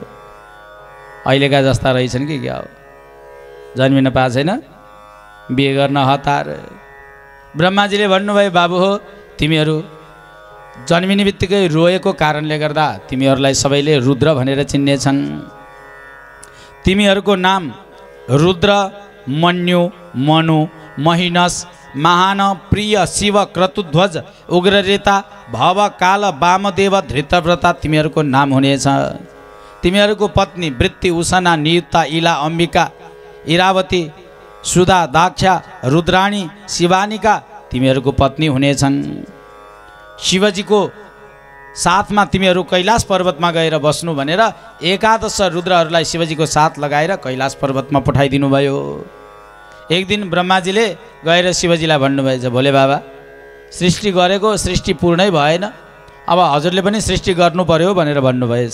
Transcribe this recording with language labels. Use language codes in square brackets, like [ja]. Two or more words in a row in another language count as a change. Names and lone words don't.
[ne] अहिलेका जस्ता रहेछन् कि क्या हो, जन्मिन पाएको छैन, बिहे गर्न हतार। ब्रह्माजीले भन्नुभयो, बाबु हो तिमीहरू जन्मिने बित्तिकै रोएको कारणले गर्दा तिमीहरूलाई सबैले रुद्र भनेर चिन्नेछन्। तिमीहरूको नाम रुद्र, मन्यु, मनु, महिनस, महान, प्रिय, शिव, क्रतुध्वज, उग्ररेता, भव, काल, वामदेव, धृतव्रता तिमीहरूको नाम हुनेछ। तिमीहरूको पत्नी वृत्ति, उषना, नियुक्ता, इला, अम्बिका, इरावती, सुधा, दाक्षा, रुद्राणी, शिवानिका तिमीहरूको पत्नी हुनेछन्। शिवजीको साथमा तिमीहरू कैलाश पर्वतमा गएर बस्नु भनेर 11 रुद्रहरूलाई शिवजीको साथ लगाएर कैलाश पर्वतमा पठाइदिनु भयो। एक दिन ब्रह्माजीले गएर शिवजीलाई भन्नुभएछ, भोले बाबा सृष्टि गरेको सृष्टि पूर्णै भएन, अब हजुरले पनि सृष्टि गर्नु पर्यो भनेर भन्नुभएछ।